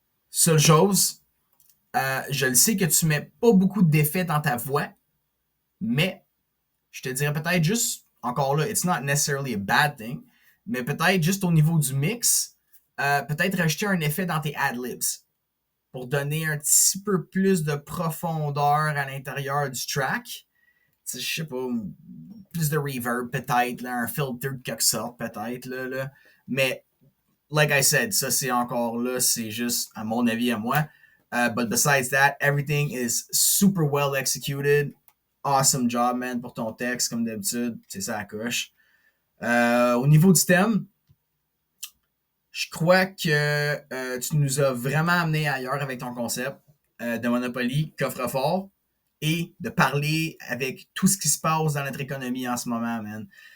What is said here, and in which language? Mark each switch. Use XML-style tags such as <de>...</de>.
<fr>Seule chose, je le sais que tu mets pas beaucoup d'effets dans ta voix, mais je te dirais peut-être juste, encore là,</fr> <en>it's not necessarily a bad thing,</en> <fr>mais peut-être juste au niveau du mix, peut-être rajouter un effet dans tes ad-libs pour donner un petit peu plus de profondeur à l'intérieur du track. Je sais pas, plus de reverb peut-être, là, un filter de quelque sorte peut-être, là. Mais,</fr> <en>like I said,</en> <fr>ça c'est encore là, c'est juste à mon avis à moi.</fr> <en>But besides that, everything is super well executed. Awesome job, man,</en> <fr>pour ton texte, comme d'habitude. C'est ça à coche. Au niveau du thème, je crois que tu nous as vraiment amené ailleurs avec ton concept de Monopoly, coffre-fort, et de parler avec tout ce qui se passe dans notre économie en ce moment, man.</fr>